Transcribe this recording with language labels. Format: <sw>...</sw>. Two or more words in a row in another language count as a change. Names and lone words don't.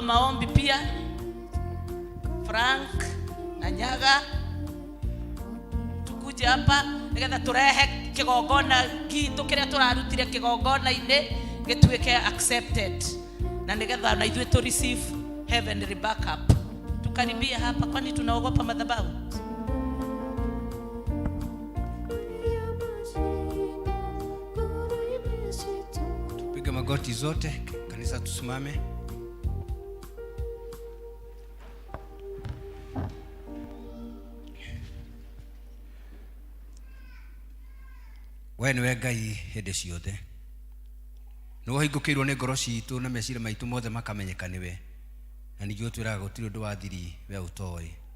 <sw>maombi pia, Frank na Nyaga tukuje hapa</sw> <ki>nigetha turehe kĩgongona gitu kĩrĩa tũrarutire kĩgongona-inĩ gĩtuĩke accepted na nigetha na ithuĩ</ki> <en>to receive heavenly backup.</en> <sw>Tukaribia hapa, kwani tunaogopa madhabahu? Magoti zote kanisa tusimame.</sw> <ki>We nĩwe Ngai hĩndĩ ciothe nĩwe hingũkĩirwo nĩ ngoro citũ na meciria maitũ mothe makamenyeka nĩwe na nĩguo twĩraga gũtirĩ ũndũ wa thiri we ũtoĩ.</ki>